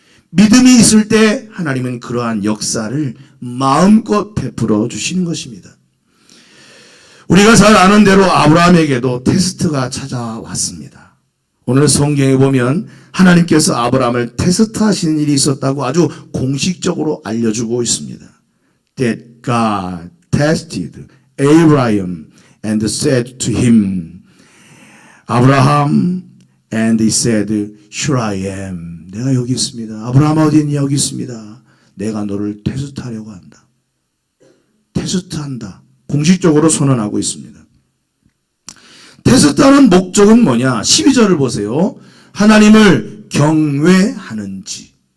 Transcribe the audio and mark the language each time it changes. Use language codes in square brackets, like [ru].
[ko] 믿음이 있을 때 하나님은 그러한 역사를 마음껏 베풀어 주시는 것입니다. 우리가 잘 아는 대로 아브라함에게도 테스트가 찾아왔습니다. 오늘 성경에 보면 하나님께서 아브라함을 테스트하시는 일이 있었다고 아주 공식적으로 알려주고 있습니다. [en] That God tested Abraham and said to him, Abraham, and he said, Here I am. [ko] 내가 여기 있습니다. 아브라함 어디 있냐? 여기 있습니다. 내가 너를 테스트하려고 한다. 테스트한다. 공식적으로 선언하고 있습니다. 테스트하는 목적은 뭐냐? 12절을 보세요. 하나님을 경외하는지.